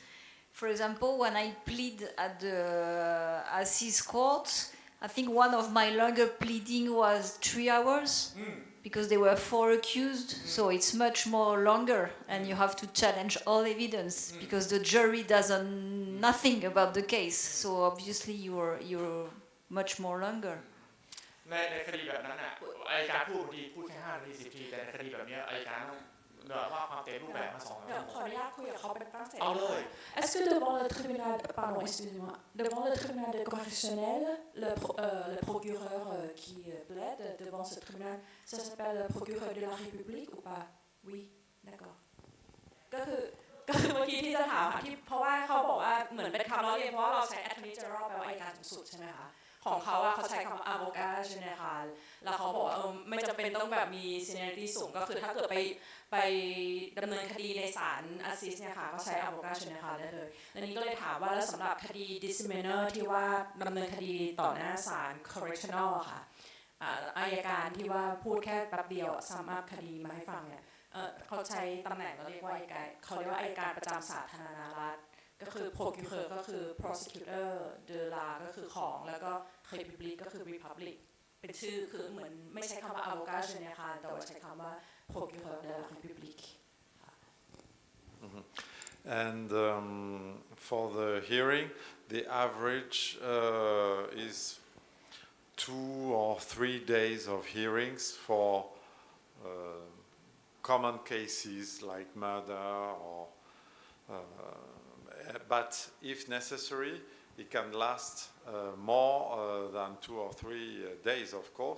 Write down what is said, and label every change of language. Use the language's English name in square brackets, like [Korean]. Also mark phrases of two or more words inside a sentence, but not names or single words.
[English] For example, when I plead at the Assize Court, I think one of my longer pleading was 3 hours. Because there were 4 accused, so it's much more longer, and you have to challenge all evidence because the jury doesn't nothing about the case. So obviously you're much more longer. [Thai] ในคดีแบบนั้นน่ะอัยการพูดแค่5 นาที 10 นาทีแต่ในคดีแบบนี้อัยการต้องว่าความเต็มรูปแบบมา2 เดี๋ยวขออนุญาตคุยกับเขาเป็นฝรั่งเศส เอาเลย [French] Est-ce que devant le tribunal, pardon, excusez-moi, devant le tribunal correctionnel, le procureur qui plaide devant ce tribunal, ça s'appelle le procureur de la République ou pas? Oui, d'accord. [Thai] ก็คือเมื่อกี้ที่จะถามค่ะที่เพราะว่าเขาบอกว่าเหมือนเป็นคำล้อเลียนเพราะว่าเราใช้ [English] attorney general [Thai] แปลว่าอัยการสูงสุดใช่ไหมคะของเขาเขาใช้คำว่า [French] avocat général [Thai] แล้วเขา บอกว่าไม่จำเป็นต้องแบบมี seniority สูงก็คือถ้าเกิดไปดำเนินคดีในศาล assist เนี่ยค่ะก็ใช้ [French] avocat général [Thai] ได้เลยอันนี้ก็เลยถาม ว่าแล้วสำหรับคดี misdemeanor ที่ว่าดำเนินคดีต่อหน้าศาล correctional ค่ะอัยการที่ว่าพูดแค่แป๊บเดียว [English] sum up [Thai] คดีมาให้ฟังเนี่ยเขาใช้ตำแหน่งเราเรียกว่าอัยการเขาเรียกว่าอัยการประจำสาธารณรัฐก็คือ procureur ก็คือ prosecutor [French] de la [Thai] ก็คือของแล้วก็ république ก็คือ republic เป็นชื่อคือเหมือนไม่ใช้คำว่า [French] avocat général [Thai] แต่ว่าใช้คำว่า [French] procureur de la république [English] And for the hearing, the average is 2 or 3 days of hearings for common cases like murder or but if necessary, it can last more than 2 or 3 days, of course.